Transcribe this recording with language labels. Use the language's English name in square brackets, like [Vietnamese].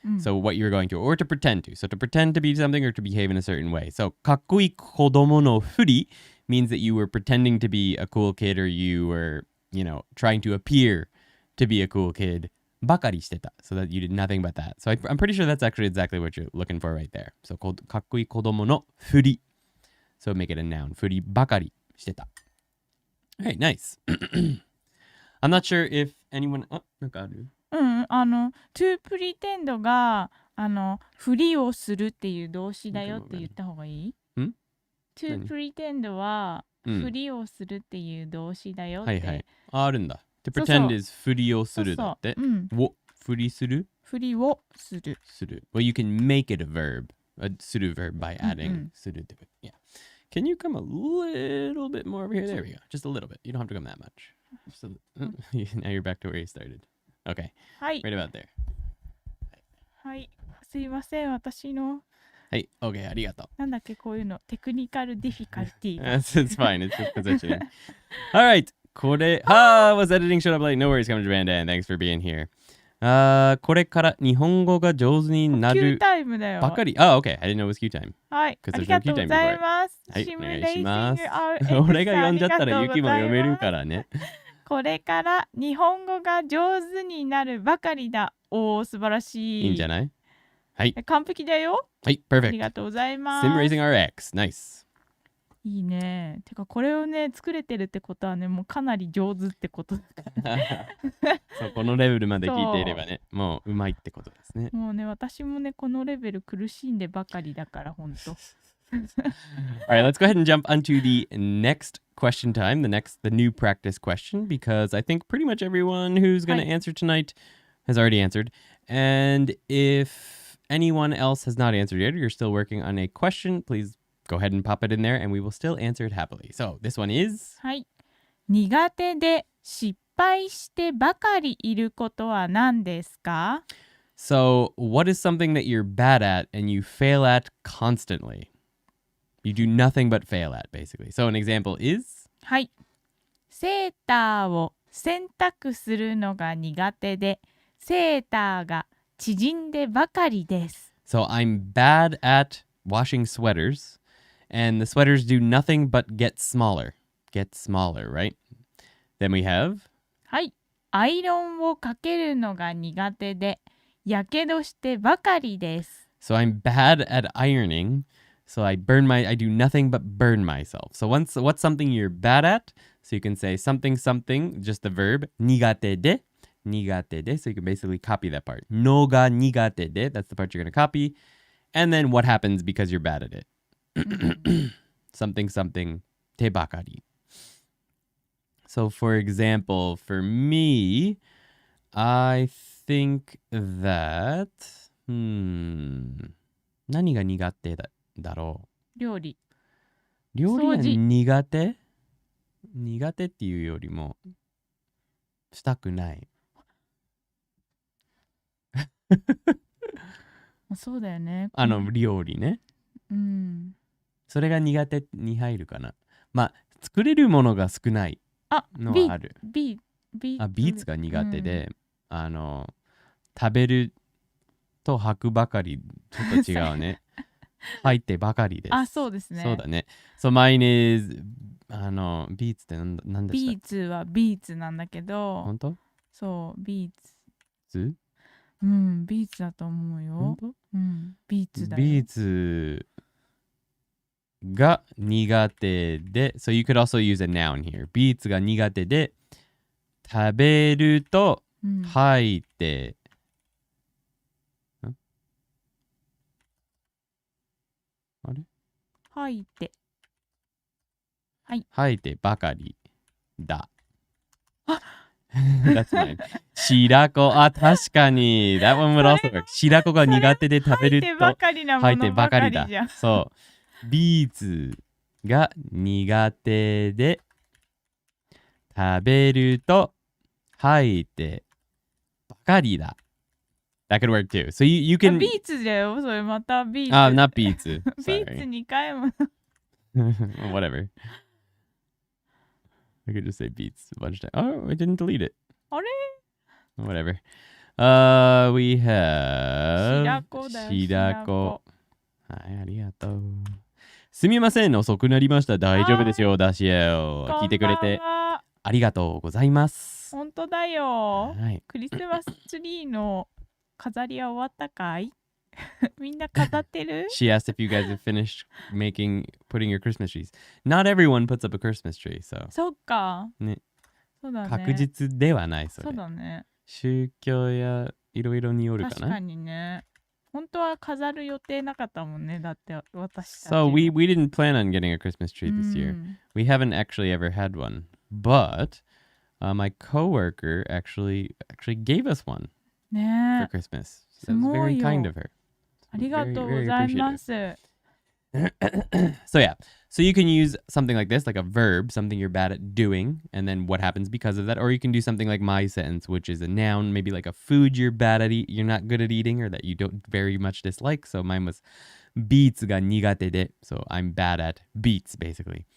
[English] So what you're going to, or to pretend to. So to pretend to be something or to behave in a certain way. So [Japanese] かっこいい子供のふり [English] means that you were pretending to be a cool kid or you were, trying to appear to be a cool kid. [Japanese] ばかりしてた. [English] So that you did nothing but that. So I'm pretty sure that's actually exactly what you're looking for right there. [Japanese] So かっこいい子供のふり. [English] So make it a noun. [Japanese] ふりばかりしてた. [English] Alright, nice. I'm not sure if anyone... [Japanese] なんかある？ [English] to pretend [Japanese] がふりをするっていう動詞だよって言った方がいい？ [English] to pretend [Japanese] はふりをするっていう動詞だよって。はいはい。あるんだ。 [English] to pretend is [Japanese] ふりをするだって。をふりする？ふりをする。 [English] する。Well, you can make it a verb. A する verb by adding するって。 Yeah. Can you come a little bit more over here? There we go. Just a little bit. You don't have to come that much. Now you're back to where you started. Okay. [Japanese] はい。 Right about there. はい。すいません、私の。はい、OK、ありがとう。なんだっけ、こういうの。テクニカルディフィカルティ。 [English] It's fine. It's just positioning. Alright. これ、was editing showed up late. No worries, come to Japan, Dan. Thanks for being here. [Japanese] これから日本語が上手になる Q タイムだよ。ばかり。OK. [English] I didn't know it was Q time. [Japanese] はい。ありがとうございます。はい、お願いします。俺が読んじゃったらユキも読めるからね。これから日本語が上手になるばかりだ。おー、素晴らしい。いいんじゃない？はい。完璧だよ。はい、perfect。ありがとうございます。 [English] Sim Raising RX。 Nice。 [Japanese] いいね。てか、これをね、作れてるってことはね、もうかなり上手ってことだから。そう、このレベルまで聞いていればね、もううまいってことですね。もうね、私もね、このレベル苦しんでばかりだから、ほんと。 [English] All right, let's go ahead and jump onto the next question time, the new practice question, because I think pretty much everyone who's going to answer tonight has already answered. And if anyone else has not answered yet, or you're still working on a question, please go ahead and pop it in there and we will still answer it happily. So this one is... [Japanese] はい。苦手で失敗してばかりいることは何ですか？ [English] So what is something that you're bad at and you fail at constantly? You do nothing but fail at, basically. So an example is? [Japanese] はい。セーターを洗濯するのが苦手で、セーターが縮んでばかりです。 [English] So I'm bad at washing sweaters, and the sweaters do nothing but get smaller. Get smaller, right? Then we have? [Japanese] はい。アイロンをかけるのが苦手で、やけどしてばかりです。 [English] So I'm bad at ironing. So I do nothing but burn myself. So what's something you're bad at? So you can say something, just the verb, [Japanese] 苦手で. [English] So you can basically copy that part. [Japanese] のが苦手で, [English] that's the part you're going to copy. And then what happens because you're bad at it? something, 手ばかり. So for example, for me, I think that, [Japanese] 何が苦手だろう。料理が苦手？苦手っていうよりもしたくない。そうだよね。料理ね。うん。それが苦手に入るかな。まあ作れるものが少ないのはある。ビーツが苦手で、食べると吐くばかりちょっと違うね。入ってばかりです。あ、そうですね。そうだね。 [English] So mine is [Japanese] ビーツって何でした？ビーツはビーツなんだけど。本当？そう、ビーツ？うん、ビーツだと思うよ。本当？うん、ビーツだよ。ビーツが苦手で、 [English] So you could also use a noun here. [Japanese] ビーツが苦手で、食べると吐いて、あれ？吐いて。はい。吐いてばかりだ。 [English] That's mine. [Japanese] 白子。確かに。 [English] That one would also work. [Japanese] 白子が苦手で食べると吐いてばかりだ。そう。ビーツが苦手で食べると吐いてばかりだ。 [English] That could work too. So you can... [Japanese] ビーツだよ。それまたビーツ。 not ビーツ。ビーツ2回も。 [English] Whatever. I could just say beats a bunch of times. Oh, I didn't delete it. [Japanese] あれ [English] Whatever. We have [Japanese] 白子だよ。白子。はい、ありがとう。すみません、遅くなりました。大丈夫ですよ、ダシエル。聞いてくれてありがとうございます。本当だよ。はい。クリスマスツリーの飾りは終わったかい？みんな飾ってる？ [English] She asked if you guys have finished putting your Christmas trees. Not everyone puts up a Christmas tree, so. [Japanese] そっか。ね。そうだね。確実ではない、それ。そうだね。宗教やいろいろによるかな。確かにね。本当は飾る予定なかったもんね。だって私たち。 [English] So we didn't plan on getting a Christmas tree this year. We haven't actually ever had one. But my coworker actually gave us one for [Japanese] ね [English] Christmas. [Japanese] す [English] That was [Japanese] ご [English] very [Japanese] いよ。 [English] kind of her. [Japanese] ありがとうございます。 [English] So yeah, so you can use something like this, like a verb, something you're bad at doing, and then what happens because of that. Or you can do something like my sentence, which is a noun, maybe like a food you're you're not good at eating, or that you don't very much dislike. So mine was beets [Japanese] ga nigate de. [English] So I'm bad at beets, basically.